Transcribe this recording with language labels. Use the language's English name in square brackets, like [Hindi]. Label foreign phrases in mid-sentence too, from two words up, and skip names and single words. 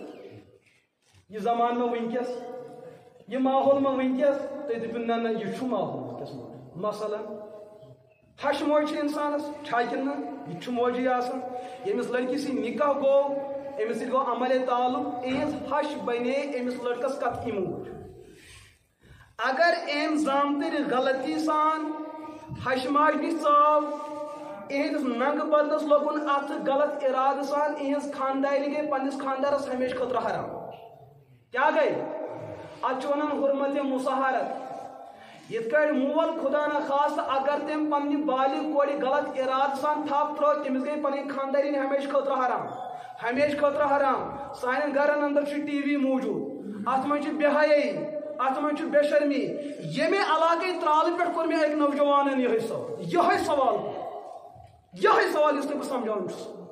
[Kashmiri] یہ زمان میں ونکس یہ ماحول میں ونکس تُہۍ دٔپِو نہ نہ یہ چھُ ماحول ونکس مثلاً ہش موج انسانس چھاکن نہ یہ چھُ موجی آسان ییٚمِس لڑکی سۭتۍ نکاح گوٚو أمِس سۭتۍ گوٚو عملے تعلق اِہنٛز ہش بنے أمِس لڑکس قطعی موج اگر أمۍ زامتٕرۍ غلطی سان ہش ماج نِش ژاو اِہنٛدِس ننگہٕ بدلس لوگُن اتھ غلط ارادٕ سان اِہنٛز خانداری گٔے پننِس خاندارس ہمیشہٕ خٲطرٕ حرام کیا گئی اتھ چھِ ونان حرمت مصاہرت یِتھ کٲٹھۍ مول [Urdu] خدا نخواستہ [Kashmiri] اگر تٔمۍ پننہِ بالغ کورِ غلط ارادٕ سان تھپھ ترٲو تٔمِس گٔے پنٕنۍ خاندٲری ہمیشہٕ خٲطرٕ حرام ہمیشہٕ خٲطرٕ حرام سانٮ۪ن گرن اندر چھُ ٹی وی موٗجوٗد اتھ منٛز چھِ بے حیٲیی اتھ منٛز چھُ بے شرمی ییٚمہِ علاقٕے ترالہٕ پٮ۪ٹھ کوٚر مےٚ أکۍ نوجوانن یِہوے سوال یِہوے سوال یُس تۄہہِ بہٕ سمجھاوان چھُس